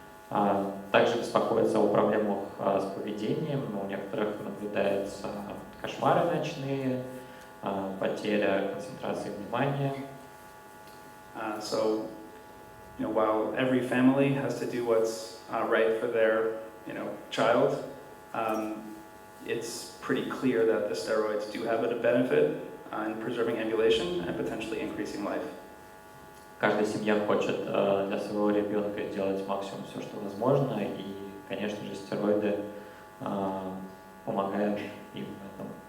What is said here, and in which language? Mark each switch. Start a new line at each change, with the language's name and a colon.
Russian: Также беспокоятся о проблемах с поведением. У некоторых наблюдаются кошмары ночные, потеря концентрации внимания.
English: So, while every family has to do what's right for their, child, it's pretty clear that the steroids do have a benefit in preserving ambulation and potentially increasing life.
Russian: Каждая семья хочет для своего ребенка сделать максимум все, что возможно, и, конечно же, стероиды помогают им в этом.